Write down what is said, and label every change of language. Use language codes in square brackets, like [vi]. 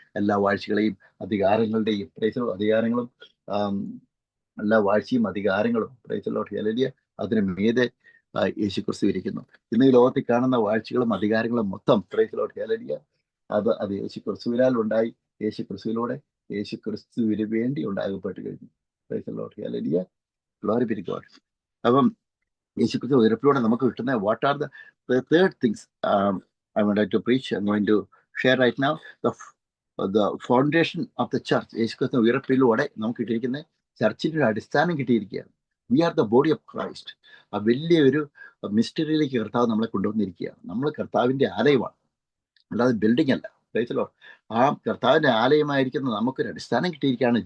[ml] എല്ലാ വാഴ്ചകളെയും അധികാരങ്ങളുടെയും അധികാരങ്ങളും എല്ലാ വാഴ്ചയും അധികാരങ്ങളും ഹല്ലേലൂയ അതിന് മീതെ യേശുക്രിസ്തു ഇരിക്കുന്നു. ഇന്ന് ഈ ലോകത്തിൽ കാണുന്ന വാഴ്ചകളും അധികാരങ്ങളും മൊത്തം ഹല്ലേലൂയ അത് യേശുക്രിസ്തുവിനാൽ ഉണ്ടായി, യേശുക്രിസ്തുവിലൂടെ യേശുക്രിസ്തുവിന് വേണ്ടി ഉണ്ടാകപ്പെട്ട് കഴിഞ്ഞു. [en] Hallelujah, glory B to God. [ml] അപ്പം യേശുക്രിസ്തു ഉയർപ്പിലൂടെ നമുക്ക് കിട്ടുന്ന [en] What are the third things I would like to preach. I'm going to share right now the foundation of the church. [ml] യേശുക്രിസ്തു ഉയർപ്പിലൂടെ നമുക്ക് കിട്ടിയിരിക്കുന്ന ചർച്ചിന്റെ ഒരു അടിസ്ഥാനം കിട്ടിയിരിക്കുകയാണ്. [en] We are the body of Christ. [ml] ആ വലിയൊരു മിസ്റ്ററിയിലേക്ക് കർത്താവ് നമ്മളെ കൊണ്ടുവന്നിരിക്കുകയാണ്. നമ്മൾ കർത്താവിന്റെ ആലയമാണ്, അല്ലാതെ ബിൽഡിംഗ് അല്ല. ആ കർത്താവിന്റെ ആലയമായിരിക്കുന്ന നമുക്കൊരു അടിസ്ഥാനം കിട്ടിയിരിക്കുകയാണ്.